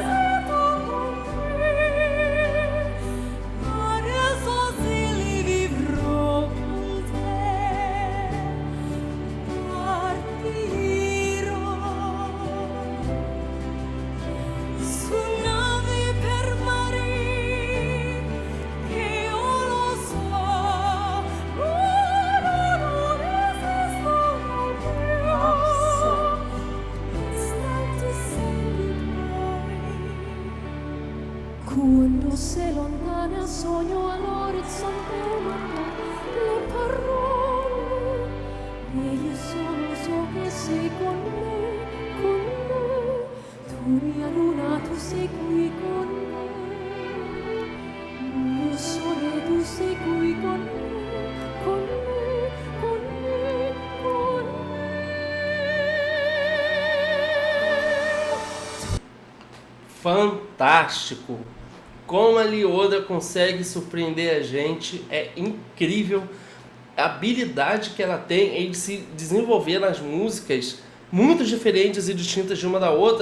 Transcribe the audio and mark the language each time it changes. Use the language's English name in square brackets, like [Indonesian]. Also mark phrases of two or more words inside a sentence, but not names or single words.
[Italian] adesso se li vivrò con te, partirò su navi per mare che io lo so, non esisto più. [English] It's time to say goodbye. [Italian] Quando sei lontana sogno all'orizzonte le parole e io solo so che sei con me, tu mia luna, tu sei qui con me, io sole, tu sei qui con me, con me, con me, con me. [Portuguese] Fantástico! Como a Liodra consegue surpreender a gente, é incrível a habilidade que ela tem em se desenvolver nas músicas muito diferentes e distintas de uma da outra.